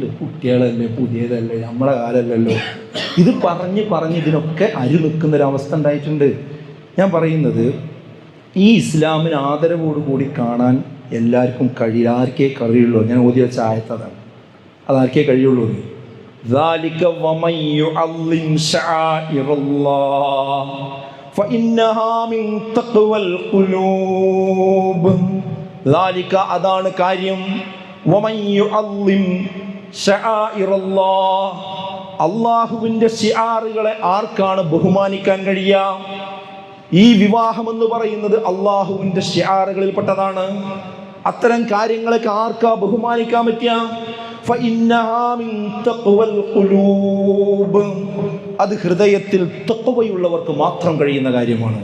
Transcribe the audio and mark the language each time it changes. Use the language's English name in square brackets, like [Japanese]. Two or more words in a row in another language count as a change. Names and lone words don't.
[Malayalam] കുട്ടികളല്ലേ, പുതിയതല്ലേ, നമ്മളെ കാലമല്ലല്ലോ, ഇത് പറഞ്ഞ് ഇതിനൊക്കെ അരി നിൽക്കുന്നൊരവസ്ഥ ഉണ്ടായിട്ടുണ്ട്. ഞാൻ പറയുന്നത് ഈ ഇസ്ലാമിന് ആദരവോടുകൂടി കാണാൻ എല്ലാവർക്കും കഴിയില്ല. ആർക്കേ കഴിയുള്ളൂ. ഞാൻ ഓതി വെച്ച ആയത്തതാണ്, അതാർക്കേ കഴിയുള്ളൂ. [Arabic] ذَلِكَ وَمَنْ يُعَظِّمْ شَعَائِرَ اللَّهِ فَإِنَّهَا مِنْ تَقْوَى الْقُلُوبِ. [Malayalam] ذَلِكَ അതാണ് കാര്യം. [Arabic] وَمَنْ يُعَظِّمْ شَعَائِرَ اللَّهِ [Malayalam] അള്ളാഹുവിൻ്റെ ശിആറുകളെ ആർക്കാണ് ബഹുമാനിക്കാൻ കഴിയുക? ഈ വിവാഹമെന്ന് പറയുന്നത് അള്ളാഹുവിൻ്റെ ശിആറുകളിൽപ്പെട്ടതാണ്. അത്തരം കാര്യങ്ങളൊക്കെ ആർക്കാ ബഹുമാനിക്കാൻ പറ്റുക? അത് ഹൃദയത്തിൽ തഖ്വയുള്ളവർക്ക് മാത്രം കഴിയുന്ന കാര്യമാണ്.